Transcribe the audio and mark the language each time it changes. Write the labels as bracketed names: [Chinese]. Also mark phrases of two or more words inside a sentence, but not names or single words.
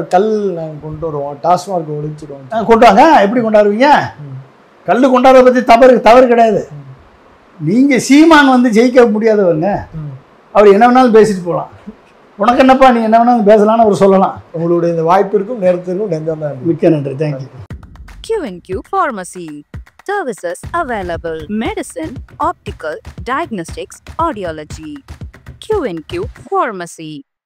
[Tamil] கல் நாங்கள் கொண்டு வருவோம், டாஸ்மாக் ஒழிச்சிடுவோம். கொண்டு வாங்க. எப்படி கொண்டாடுவீங்க? கல் கொண்டாடுறத பற்றி தவறு கிடையாது. நீங்கள் சீமான் வந்து ஜெயிக்க முடியாதவங்க. அவர் என்ன வேணாலும் பேசிட்டு போகலாம். உனக்கு என்னப்பா, நீ என்ன வேணாலும் பேசலாம்னு அவர் சொல்லலாம். உங்களுடைய இந்த வாய்ப்பிற்கும் நேரத்திற்கும் நெஞ்சம். மிக்க நன்றி. தேங்க்யூ. [English] Q&Q Pharmacy. Services available: medicine, optical, diagnostics, audiology. Q&Q Pharmacy.